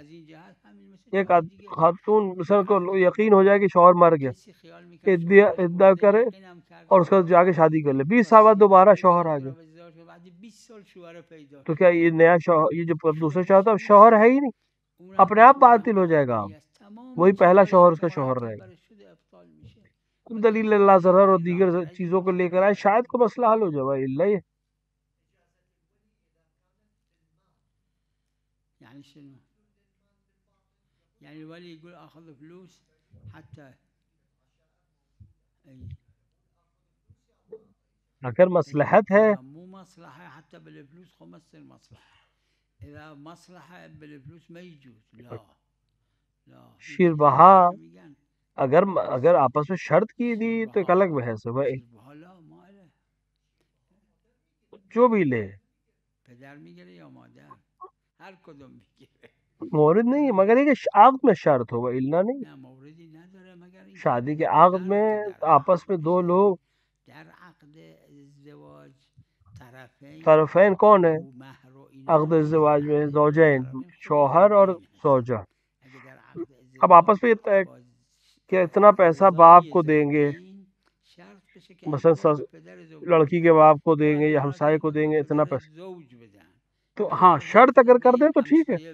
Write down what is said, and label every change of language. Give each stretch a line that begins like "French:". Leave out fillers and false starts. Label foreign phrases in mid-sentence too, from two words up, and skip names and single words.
Urdu: ایک خاتون مثلا کو یقین ہو جائے کہ شوہر مر گیا، ادعا کرے اور اس کا جا کے شادی کر لے، 20 سال بعد دوبارہ شوہر آ گیا، تو کیا یہ نیا شوہر، یہ جو دوسرا شوہر تھا شوہر ہے ہی نہیں، اپنے آپ باطل ہو جائے گا. وہی پہلا شوہر اس کا شوہر رہے گا. دلیل اللہ ضرر اور دیگر چیزوں کو لے کر آئے، شاید کو مسئلہ حل ہو جائے.
Arabic: اللہ يعني الولي يقول اخذ فلوس حتى
Urdu: اگر مصلحت ہے
Arabic: مو مصلحة حتى بالفلوس خمس المصلحة، اذا مصلحة بالفلوس ما يجوز. لا
Urdu: شیر بہا اگر آپس میں شرط کی دی تو ایک الگ بحث ہے بھائی، جو بھی لے
Persian: پدر میگیره یا مادر، هر کدوم میگیره،
Urdu: مورد نہیں ہے مگر یہ کہ عقد میں شرط ہوگا، الا نہیں.
Persian: موردی نداره مگر
Urdu: شادی کے عقد میں آپس میں دو لوگ،
Persian: در عقد ازدواج
Urdu: طرفین کون ہے؟ عقد ازدواج میں زوجین، شوہر اور زوجہ. اب آپس میں کہ اتنا پیسہ باپ کو دیں گے، مثلا لڑکی کے باپ کو دیں گے یا ہمسائے کو دیں گے اتنا پیسہ، تو ہاں شرط اگر کر دیں تو ٹھیک ہے.